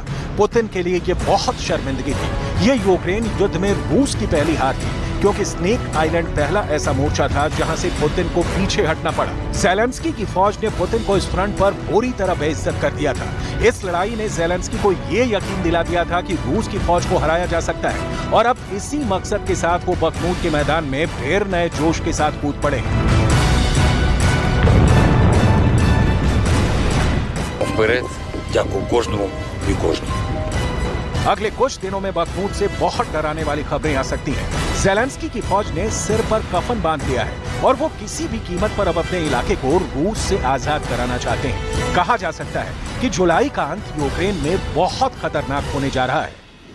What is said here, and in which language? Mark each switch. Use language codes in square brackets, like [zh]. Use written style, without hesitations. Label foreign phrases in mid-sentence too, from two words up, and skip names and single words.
[hi] पुतिन के लिए ये बहुत शर्मिंदगी थी। ये यूक्रेन युद्ध में रूस की पहली हार थी, क्योंकि स्नेक आइलैंड पहला ऐसा मोर्चा था जहां से पुतिन को पीछे हटना पड़ा। ज़ेलेंस्की की फौज ने पुतिन को इस फ्रंट पर बुरी तरह बेइज्जत कर दिया था। इस लड़ाई ने ज़ेलेंस्की को ये यकीन दिला दिया था कि रूस की फौज को हराया जा सकता है और अब इसी मकसद के साथ वो बखमूत के मैदान में फिर नए जोश के साथ कूद पड़े। [uk] Вперед, дякую кожному і кожній. [hi] अगले कुछ दिनों में बखमूत से बहुत डराने वाली खबरें आ सकती हैं। ज़ेलेंस्की की फौज ने सिर पर कफन बांध लिया है और वो किसी भी कीमत पर अब अपने इलाके को रूस से आजाद कराना चाहते हैं। कहा जा सकता है कि जुलाई का अंत यूक्रेन में बहुत खतरनाक होने जा रहा है।